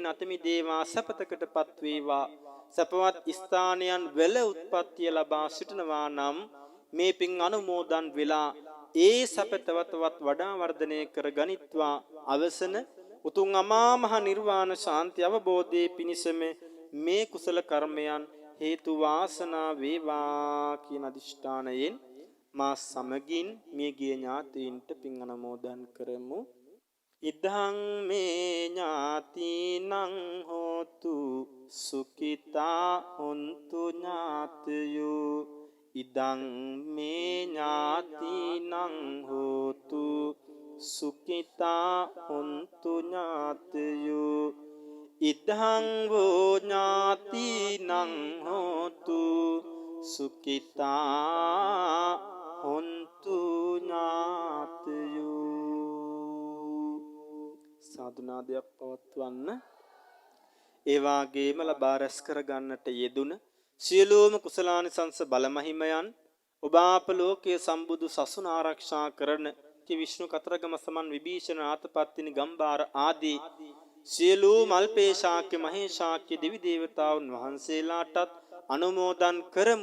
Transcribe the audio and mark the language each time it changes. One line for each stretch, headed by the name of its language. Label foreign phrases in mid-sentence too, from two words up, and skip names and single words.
Sinhala: අත මිදේවා සපතකටපත් වේවා සපවත් ස්ථානයන් වල උත්පත්තිය ලබා සිටිනවා නම් මේ පින් අනුමෝදන් වෙලා ඒ සපතවතවත් වඩා වර්ධනය කර ගනිත්වා අවසන උතුම් අමා මහ නිර්වාණ ශාන්ති අවබෝධයේ පිණිසම මේ කුසල කර්මයන් හේතු වාසනා වේවා කියන අදිෂ්ඨානයෙන් මා සමගින් මේ ගිය ඥාතීන්ට පින් අනුමෝදන් කරමු.
Pali: ඉදං මේ ඥාතිනං හෝතු සුඛිතා හොන්තු ඥාතයෝ ඉදං මේ ඥාතිනං හෝතු සුඛිතා හොන්තු ඥාතයෝ ඉදං වූ ඥාතිනං හෝතු සුඛිතා හොන්තු ඥාතයෝ.
Sinhala: සාදුනාදයක් පවත්වන්න. ඒ වාගේම ලබා රැස් කර ගන්නට යෙදුන සියලුම කුසලානිසංස බලමහිමයන් ඔබ අප ලෝකයේ සම්බුදු සසුන ආරක්ෂා කරන කි විෂ්ණු කතරගම සමන් විභීෂණ ආතපත්තිනි ගම්බාර ආදී සියලුම අල්පේශාක්‍ය මහේශාක්‍ය දෙවි දේවතාවුන් වහන්සේලාටත් අනුමෝදන් කරමු.